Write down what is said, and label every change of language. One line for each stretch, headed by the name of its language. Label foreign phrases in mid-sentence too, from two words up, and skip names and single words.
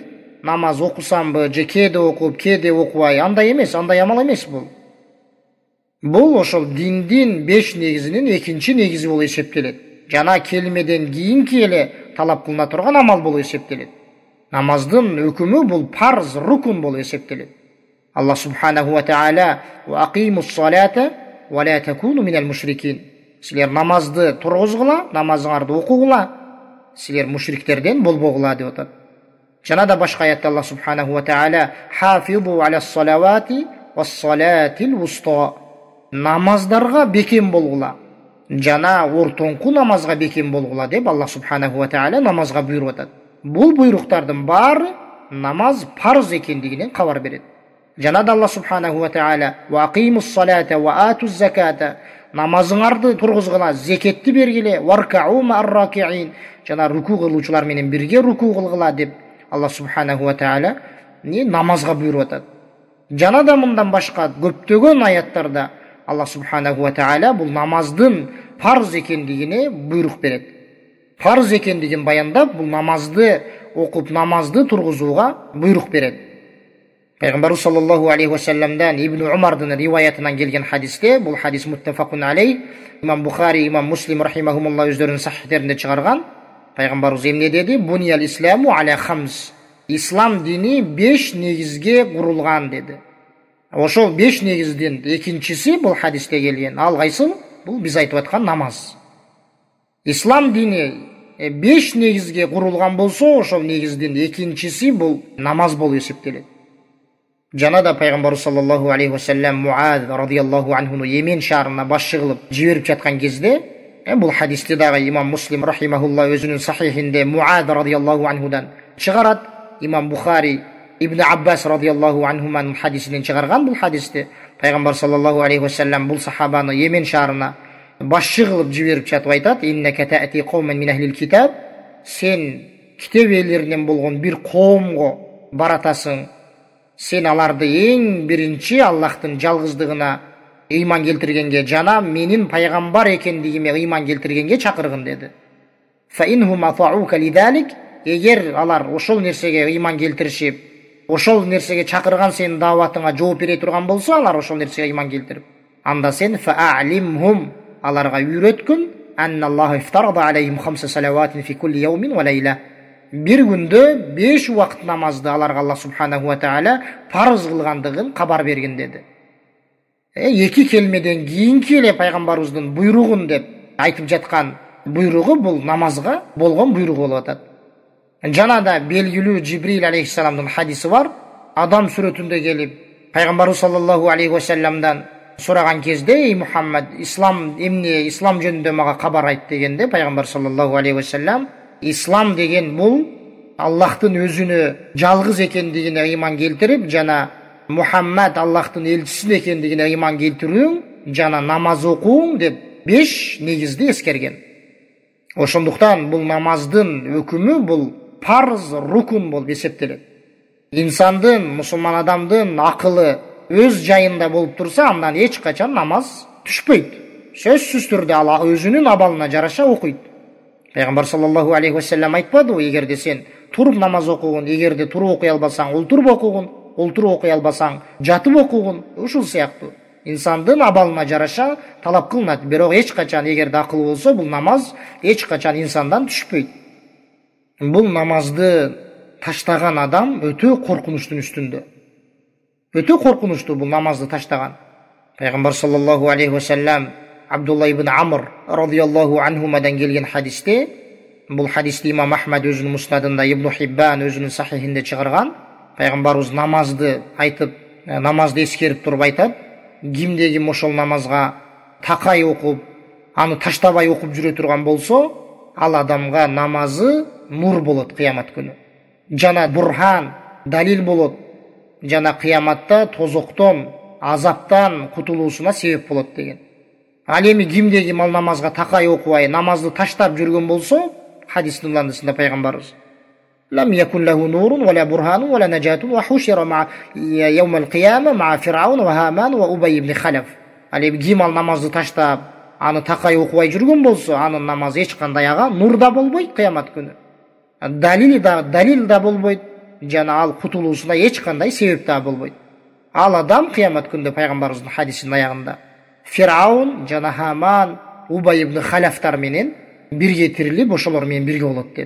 Kyrgyz: Намаз окусамбы, же кээде окуп, кээде окубай, андай эмес, андай амал эмес бул. Бул ошол диндин 5 негизинин экинчи негизи болуп эсептелет. Жана келимеден кийинки эле талап кылына турган амал болуп эсептелет. Намаздын өкүмү бул парыз, рукун болуп эсептелет.
Arabic: الله سبحانه وتعالى وأقيموا الصلاة ولا تكونوا من المشركين.
Kyrgyz: Силер намазды тургузгула, намазыңарды окугула, силер мушриктерден болбогула деп атат. Жана да башка аятта
Arabic: الله سبحانه وتعالى حافظوا على الصلوات والصلاة الوسطى.
Kyrgyz: Намаздарга бекем болгула, жана ортоңку намазга бекем болгула деп
Arabic: الله سبحانه وتعالى
Kyrgyz: намазга буйруп атат. Бул буйруктардын баары намаз парыз экендигинен кабар берет. Жана да
Arabic: الله سبحانه وتعالى وأقيموا الصلاة وآتوا الزكاة,
Kyrgyz: намазыңарды тургузгула, зекетти бергиле,
Arabic: واركعوا مع الراكعين,
Kyrgyz: жана руку кылуучулар менен бирге руку кылгыла деп
Arabic: الله سبحانه وتعالى
Kyrgyz: намазга буйруп атат. Жана да мындан башка көптөгөн аяттарда
Arabic: الله سبحانه وتعالى
Kyrgyz: бул намаздын парыз экендигине буйрук берет. Парыз экендигин баяндап, бул намазды окуп, намазды тургузууга буйрук берет. Пайгамбарыбыз
Arabic: صلى الله عليه وسلم
Kyrgyz: Ибн Умардын риваятынан келген хадисте, бул хадис
Arabic: متفق عليه,
Kyrgyz: Имам Бухари, Имам Муслим рахимахумуллах өздөрүнүн сахихтеринде чыгарган. Пайгамбарыбыз эмне деди?
Arabic: بني الإسلام على خمس.
Kyrgyz: Ислам дини 5 негизге курулган деди. Ошол 5 негиздин экинчиси бул хадисте келген. Ал кайсы? Бул биз айтып аткан намаз. Ислам дини 5 негизге курулган болсо, ошол негиздин экинчиси бул намаз болуп эсептелет. Жана да пайгамбарыбыз
Arabic: صلى الله عليه وسلم
Kyrgyz: Муаз
Arabic: رضي الله عنه
Kyrgyz: Йемен шаарына башчы кылып жиберип жаткан кезде, бул хадисти дагы имам Муслим рахимахулла өзүнүн сахихинде Муаз
Arabic: رضي الله عنه
Kyrgyz: чыгарат. Имам Бухари Ибн Аббас
Arabic: رضي الله عنهما
Kyrgyz: хадисинен чыгарган бул хадисти. Пайгамбар
Arabic: صلى الله عليه وسلم
Kyrgyz: бул сахабаны Йемен шаарына башчы кылып жиберип жатып айтат:
Arabic: "إنك تأتي قوما من أهل الكتاب",
Kyrgyz: сен китеп ээлеринен болгон бир коомго баратасың. Сен аларды эң биринчи Аллахтын жалгыздыгына ыйман келтиргенге жана менин пайгамбар экендигиме ыйман келтиргенге чакыргын деди.
Arabic: فإن هم أطاعوك لذلك,
Kyrgyz: эгер алар ошол нерсеге ыйман келтиришип, ошол нерсеге чакырган сенин дааватыңа жооп бере турган болсо, алар ошол нерсеге ыйман келтирип, анда сен фаалимхум, аларга үйрөткүн,
Arabic: أن الله افترض عليهم خمس صلوات في كل يوم وليلة,
Kyrgyz: bir күндө 5 убакыт намазды аларга
Arabic: الله سبحانه وتعالى
Kyrgyz: парыз кылгандыгын кабар берген деди. Эки келмеден кийинки эле пайгамбарыбыздын буйругун деп айтып жаткан буйругу бул намазга болгон буйрук болуп атат. Жана да белгилүү Жибрил алейхиссаламдын хадиси бар. Адам сүрөтүндө келип пайгамбарыбыз
Arabic: صلى الله عليه وسلم
Kyrgyz: сураган кезде: "Эй Мухаммад, ислам эмне, ислам жөнүндө мага кабар айт" дегенде, пайгамбар
Arabic: صلى الله عليه وسلم:
Kyrgyz: "Ислам деген бул Аллахтын өзүнө жалгыз экендигине ыйман келтирип, жана Мухаммад Аллахтын элчиси экендигине ыйман келтирүүң, жана намаз окууң" деп 5 негизди эскерген. Ошондуктан бул намаздын өкүмү бул парыз, рукун болуп эсептелет. Инсандын, мусулман адамдын акылы өз жайында болуп турса, андан эч качан намаз түшпөйт. Сөзсүз түрдө ал өзүнүн абалына жараша окуйт. Пайгамбар
Arabic: صلى الله عليه وسلم
Kyrgyz: айтпадыбы: "Эгерде сен туруп намаз окугун, эгерде туруп окуй албасаң, олтуруп окугун, олтуруп окуй албасаң, жатып окугун". Ушул сыяктуу инсандын абалына жараша талап кылынат. Бирок эч качан, эгерде акыл болсо, бул намаз эч качан инсандан түшпөйт. Бул намазды таштаган адам өтө коркунучтун үстүндө. Өтө коркунучтуу бул намазды таштаган. Пайгамбар
Arabic: صلى الله عليه وسلم
Kyrgyz: Абдулла ибн Амр
Arabic: رضي الله عنهما
Kyrgyz: келген хадисте, бул хадисти имам Ахмад өзүнүн муснадында, Ибн Хиббан өзүнүн сахихинде чыгарган. Пайгамбарыбыз намазды айтып, намазды эскерип туруп айтат: "Кимде ким ошол намазга такай окуп, аны таштабай окуп жүрө турган болсо, ал адамга намазы нур болот кыямат күнү. Жана бурхан, далил болот. Жана кыяматта тозоктон, азаптан кутулуусуна себеп болот" деген. Ал эми кимде ким ал намазга такай окубай, намазды таштап жүргөн болсо, хадистин уландысында пайгамбарыбыз:
Arabic: "لم يكن له نور ولا برهان ولا نجاة وحشر مع يوم القيامة مع فرعون وهامان وأبي بن خلف".
Kyrgyz: Ал эми ким ал намазды таштап, аны такай окубай жүргөн болсо, анын намазы эч кандай ага нур да болбойт кыямат күнү. Далил да болбойт, жана ал кутулуусуна эч кандай себеп да болбойт. Ал адам кыямат күндө пайгамбарыбыздын хадисинин аягында Фираун жана Хаман, Убай ибн Халафтар менен бирге тирилип, ошолор менен бирге болот деди.